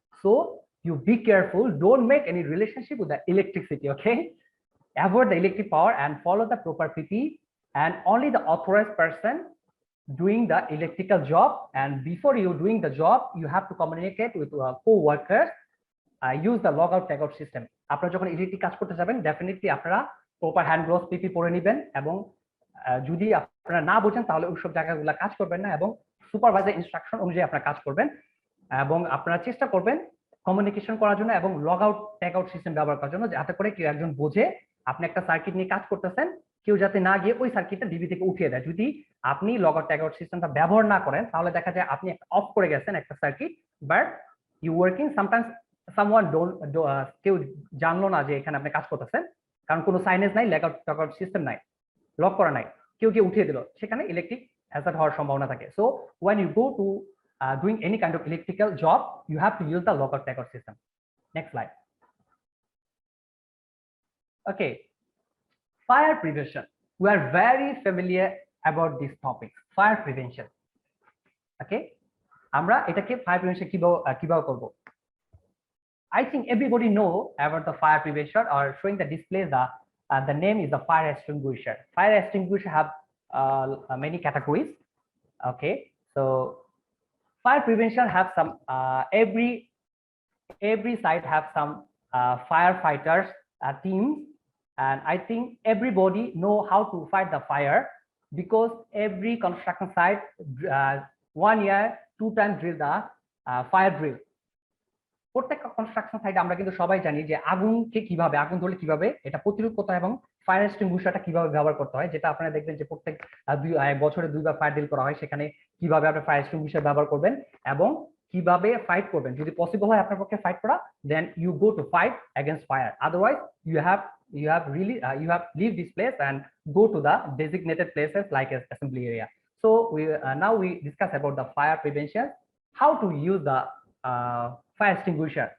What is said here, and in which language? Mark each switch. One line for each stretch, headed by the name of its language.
English: So you be careful, don't make any relationship with the electricity. Okay, avoid the electric power and follow the proper PP, and only the authorized person doing the electrical job. And before you doing the job, you have to communicate with co-workers. Use the logout tagout system.
Bangla: আপনারা যখন electric কাজ করতে যাবেন, definitely আপনারা proper hand gloves পিপি পরে নেবেন, এবং যদি আপনারা না বোঝেন তাহলে ওইসব জায়গাগুলো কাজ করবেন না, এবং সুপারভাইজার ইনস্ট্রাকশন অনুযায়ী আপনারা কাজ করবেন, এবং আপনারা চেষ্টা করবেন কমিউনিকেশন করার জন্য এবং log out tag out system ব্যবহার করার জন্য, যাতে করে কেউ একজন বোঝে আপনি একটা সার্কিট নিয়ে কাজ করতেছেন, কেউ যাতে না গিয়ে ওই সার্কিটটা ডিবি থেকে উঠিয়ে দেয়। যদি আপনি লগ আউট ট্যাগ আউট সিস্টেমটা ব্যবহার না করেন, তাহলে দেখা যায় আপনি একটা অফ করে গেছেন একটা circuit,
English: but you working sometimes someone
Bangla: কেউ জানলো না যে এখানে আপনি কাজ করতেছেন, কারণ কোনো সাইনেজ নাই, log out tag out system নাই, লক করা নাই, কেউ উঠিয়ে দিল, সেখানে ইলেকট্রিক হ্যাজার্ড হওয়ার সম্ভাবনা থাকে।
English: So when you go to doing any kind of electrical job, you have to use the logout tagout system. Next slide. Okay, fire prevention. We are very familiar about this topic, fire prevention.
Bangla: Okay, আমরা এটাকে fire prevention কিভাবে করব?
English: I think everybody know about the fire prevention, or showing the display the name is the fire extinguisher. Fire extinguisher have many categories. Okay, so fire prevention have some every site have some firefighters teams, and I think everybody know how to fight the fire, because every construction site 1 year 2 times drill the fire drill.
Bangla: প্রত্যেকটা construction সাইটে আমরা কিন্তু সবাই জানি যে আগুনকে কিভাবে, আগুন ধরলে কিভাবে এটা প্রতিরোধ করতে হয়, এবং ফায়ার এক্সটিংগুইশারটা কিভাবে ব্যবহার করতে হয়, যেটা আপনারা দেখবেন যে প্রত্যেক বছরে 2 বার ফায়ার ডিল করা হয়, সেখানে কিভাবে আপনি ফায়ার এক্সটিংগুইশার ব্যবহার করবেন এবং কিভাবে ফাইট করবেন। যদি পসিবল হয় আপনার পক্ষে ফাইট করা,
English: Then you go to fight against fire, otherwise you have leave this place and go to the designated places like as assembly area. So now we discuss about the fire prevention, how to use the fire extinguisher.